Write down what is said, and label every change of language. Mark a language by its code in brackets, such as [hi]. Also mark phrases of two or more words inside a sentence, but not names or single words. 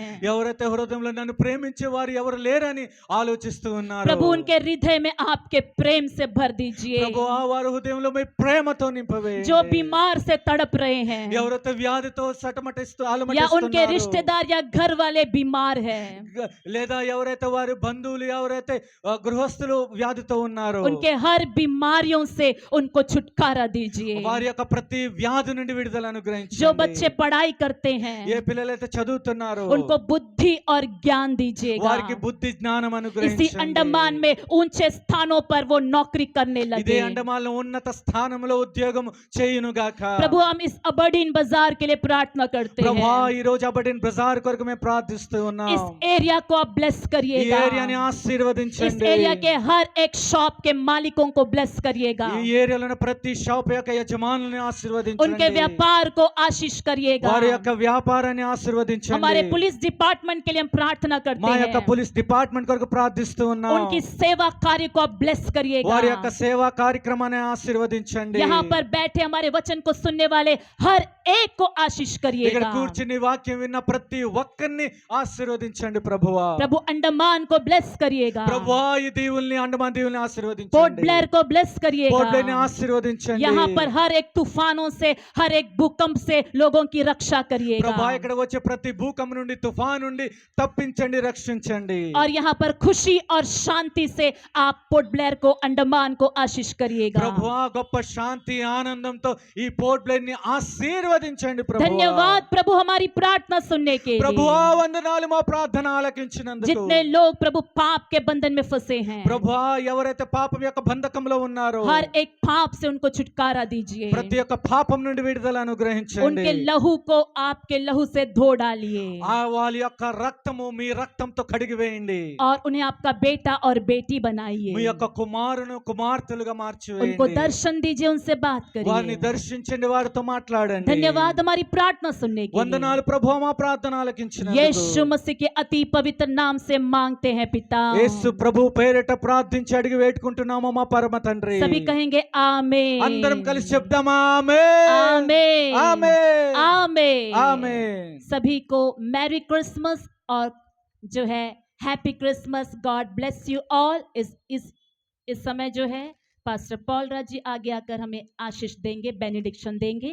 [te] ఎవరైతే హృదయంలో నన్ను ప్రేమించే వారు ఎవరు లేరని ఆలోచిస్తూ ఉన్నారు [hi] प्रभु उनके हृदय में आपके प्रेम से भर दीजिए। [te] ప్రభువా వారి హృదయంలో మీ ప్రేమతో నింపవేయండి [hi] जो बीमार से तड़प रहे हैं [te] ఎవరైతే వ్యాధితో సటమటిస్తూ [hi] या उनके [te] ఆలమటిస్తున్నారు [hi] रिश्तेदार या घर वाले बीमार हैं, [te] లేదా ఎవరైతే వారి బంధువులు ఎవరైతే గృహస్థులు వ్యాధితో ఉన్నారో [hi] उनके हर बीमारियों से उनको छुटकारा दीजिए। [te] వారి యొక్క ప్రతి వ్యాధి నుండి విడుదల [hi] जो [te] అనుగ్రహించండి [hi] बच्चे पढ़ाई करते हैं [te] ఏ పిల్లలైతే చదువుతున్నారో [hi] उनको बुद्धि और ज्ञान दीजिएगा। [te] వారికి బుద్ధి జ్ఞానం [hi] इसी [te] అనుగ్రహించండి [hi] अंडमान में ऊंचे स्थानों पर वो नौकरी करने [te] ఇదే [hi] लगे। [te] అండమాన్లో ఉన్నత స్థానంలో ఉద్యోగం చేయును గాక [hi] प्रभु हम इस अबरडीन बाजार के लिए प्रार्थना करते [te] ప్రభా [hi] हैं, [te] ఈ రోజు అబడిన్ బజార్ కొరకు మేము ప్రార్థిస్తూ ఉన్నాం [hi] इस एरिया को आप ब्लेस [te] ఈ [hi] करिएगा। [te] ఏరియాని [hi] इस [te] ఆశీర్వదించండి [hi] एरिया के हर एक शॉप के मालिकों को ब्लेस करिएगा। [te] ఈ ఏరియాలో ఉన్న ప్రతి షాప్ యొక్క యజమానులను [hi] उनके [te] ఆశీర్వదించండి [hi] व्यापार को आशीष करिएगा। [te] వారి యొక్క వ్యాపారాన్ని ఆశీర్వదించండి [hi] हमारे [en] police department [hi] के लिए हम प्रार्थना करते [te] మా యొక్క [hi] हैं, [en] police department [te] కొరకు ప్రార్థిస్తూ ఉన్నాం [hi] उनकी सेवा कार्य को आप ब्लेस करिएगा। [te] వారి యొక్క సేవా కార్యక్రమాన్ని ఆశీర్వదించండి [hi] यहाँ पर बैठे हमारे वचन को सुनने वाले हर एक को आशीष [te] ఇక్కడ [hi] करिएगा। [te] కూర్చుని వాక్యం విన్న ప్రతి ఒక్కరిని ఆశీర్వదించండి ప్రభువా [hi] प्रभु अंडमान को ब्लेस करिएगा। [te] ప్రభువా ఈ దీవుల్ని అండమాన్ దీవుల్ని [hi] पोर्ट [te] ఆశీర్వదించండి [hi] ब्लेयर को ब्लेस [te] పోర్ట్ బ్లేర్ని [hi] करिएगा। [te] ఆశీర్వదించండి [hi] यहाँ पर हर एक तूफानों से हर एक भूकंप से लोगों की रक्षा करिएगा। [te] ప్రభా ఇక్కడ వచ్చే ప్రతి భూకంపం నుండి తుఫాన్ నుండి తప్పించండి రక్షించండి [hi] और यहाँ पर खुशी और शांति से आप पोर्ट ब्लेयर को अंडमान को आशीष करिएगा। [te] ప్రభువా గొప్ప శాంతి ఆనందంతో ఈ పోర్ట్ బ్లేర్ ని ఆశీర్వదించండి ప్రభువా [hi] धन्यवाद प्रभु हमारी प्रार्थना सुनने के [te] ప్రభువా [hi] लिए। [te] వందనాలు మా ప్రార్థన ఆలకించినందుకు [hi] जितने लोग प्रभु पाप के बंधन में फंसे हैं, [te] ప్రభువా ఎవరైతే పాపం యొక్క బంధకంలో ఉన్నారో [hi] हर एक पाप से उनको छुटकारा दीजिए। [te] ప్రతి ఒక్క పాపం నుండి విడుదల అనుగ్రహించండి [hi] उनके लहू को आपके लहू से धो डालिए [te] ఆ వాళ్ళ యొక్క రక్తము మీ రక్తంతో కడిగి వేయండి [hi] और उन्हें आपका बेटा और बेटी [te] మీ [hi] बनाइए। [te] యొక్క కుమారును కుమార్తెలుగా [hi] उनको [te] మార్చివేయండి [hi] दर्शन दीजिए, उनसे बात [te] వారిని [hi] करिए। [te] దర్శించండి వారితో మాట్లాడండి [hi] धन्यवाद हमारी प्रार्थना सुनने के लिए। [te] వందనాలు ప్రభువా మా ప్రార్థన ఆలకించినందుకు [hi] यीशु मसीह के अति पवित्र नाम से मांगते हैं पिता। [te] యేసు ప్రభు పేరిట ప్రార్థించి అడిగి వేడుకుంటున్నాము మా పరమ తండ్రి [hi] सभी कहेंगे आमेन। [te] అందరం కలిసి చెప్దామా ఆమేన్ [hi] आमेन आमेन आमेन। आमेन सभी को [en] Merry Christmas [hi] और जो है [en] Happy Christmas. God bless you all. [hi] इस समय जो है पास्टर पॉल राज जी आगे आकर हमें आशीष देंगे, बेनिडिक्शन देंगे।